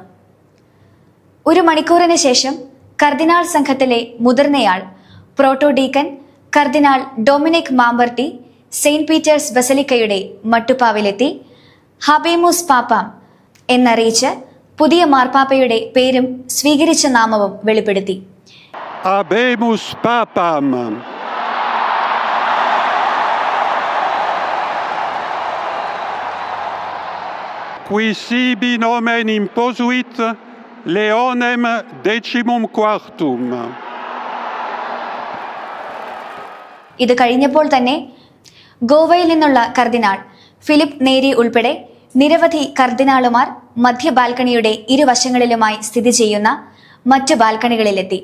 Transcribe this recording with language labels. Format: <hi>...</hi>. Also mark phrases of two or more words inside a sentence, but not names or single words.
<ml>1 മണിക്കൂറിന് ശേഷം കർദിനാൾ സംഘത്തിലെ മുതിർന്നയാൾ പ്രോട്ടോ ഡീക്കൻ കർദിനാൾ ഡൊമിനിക് മാമ്പർട്ടി സെയിന്റ് പീറ്റേഴ്സ് ബസലിക്കയുടെ മട്ടുപ്പാവിലെത്തി</ml> <la>Habemus Papam</la> <ml>എന്നറിയിച്ച് പുതിയ മാർപ്പാപ്പയുടെ പേരും സ്വീകരിച്ച നാമവും വെളിപ്പെടുത്തി.</ml> <la>Habemus Papam. Qui sibi nomen imposuit Leonem 14.</la> <ml>ഇത് കഴിഞ്ഞപ്പോൾ തന്നെ ഗോവയിൽ നിന്നുള്ള കർദിനാൾ ഫിലിപ്പ് നേരി ഉൾപ്പെടെ നിരവധി കർദിനാളുമാർ മധ്യ ബാൽക്കണിയുടെ ഇരുവശങ്ങളിലുമായി സ്ഥിതി ചെയ്യുന്ന മറ്റു ബാൽക്കണികളിലെത്തി.</ml>